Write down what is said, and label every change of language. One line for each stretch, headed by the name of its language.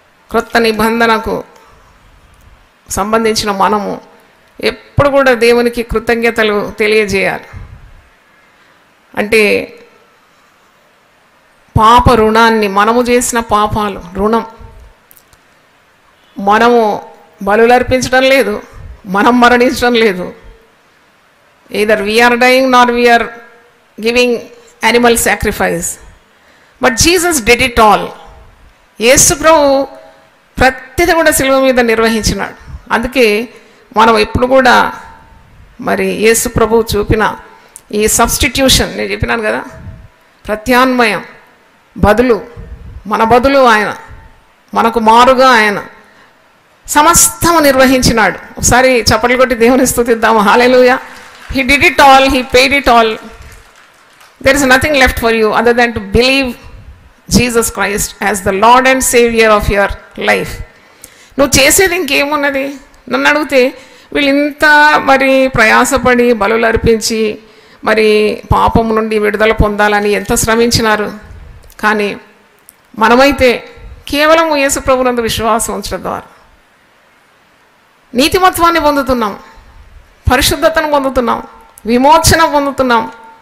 Telugu: క్రొత్త నిబంధనకు సంబంధించిన మనము ఎప్పుడు కూడా దేవునికి కృతజ్ఞతలు తెలియజేయాలి. అంటే పాప రుణాన్ని, మనము చేసిన పాపాలు రుణం, మనము బలులు అర్పించడం లేదు, మనం మరణించడం లేదు.
English: either we are dying nor we are giving animal sacrifice, but Jesus did it all.
Telugu: యేసు ప్రభు ప్రతిదీ కూడా శిలువ మీద నిర్వహించినాడు. అందుకే మనం ఎప్పుడు కూడా మరి యేసు ప్రభు చూపిన ఈ సబ్స్టిట్యూషన్, నేను చెప్పినాను కదా, ప్రత్యాన్మయం, బదులు, మన బదులు ఆయన, మనకు మారుగా ఆయన సమస్తము నిర్వహించినాడు. ఒకసారి చప్పట్లు కొట్టి దేవుని స్తుతిద్దాము. హల్లెలూయా.
English: He did it all, he paid it all. There is nothing left for you other than to believe Jesus Christ as the Lord and Savior of your life.
Telugu: నువ్వు చేసేది ఇంకేమున్నది? నన్ను అడిగితే వీళ్ళు ఇంత మరి ప్రయాసపడి బలులు అర్పించి మరి పాపం నుండి విడుదల పొందాలని ఎంత శ్రమించినారు. కానీ మనమైతే కేవలం యేసు ప్రభునందు విశ్వాసం ఉంచడం ద్వారా నీతిమత్వాన్ని పొందుతున్నాం, పరిశుద్ధతను పొందుతున్నాం, విమోచన పొందుతున్నాం.